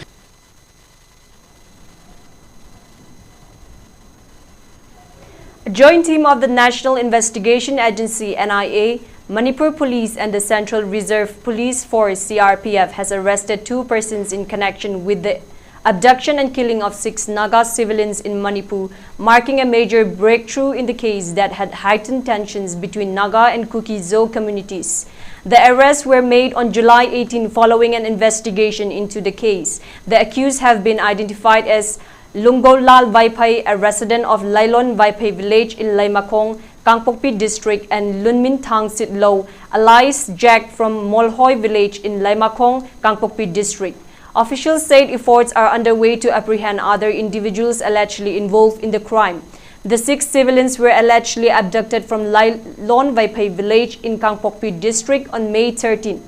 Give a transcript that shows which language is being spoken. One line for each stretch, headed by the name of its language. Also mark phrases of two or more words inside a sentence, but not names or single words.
English: A joint team of the National Investigation Agency NIA, Manipur Police and the Central Reserve Police Force CRPF has arrested 2 persons in connection with the abduction and killing of 6 Naga civilians in Manipur, marking a major breakthrough in the case that had heightened tensions between Naga and Kuki-Zo communities. The arrests were made on July 18 following an investigation into the case. The accused have been identified as Lungolal Vaipai, a resident of Lailon Vaipai village in Laimakong, Kangpokpi district, and Lunmin Thang Sitlo, alias Jack from Molhoi village in Laimakong, Kangpokpi district. Officials said efforts are underway to apprehend other individuals allegedly involved in the crime. The 6 civilians were allegedly abducted from Lailon Vaipai village in Kangpokpi district on May 13.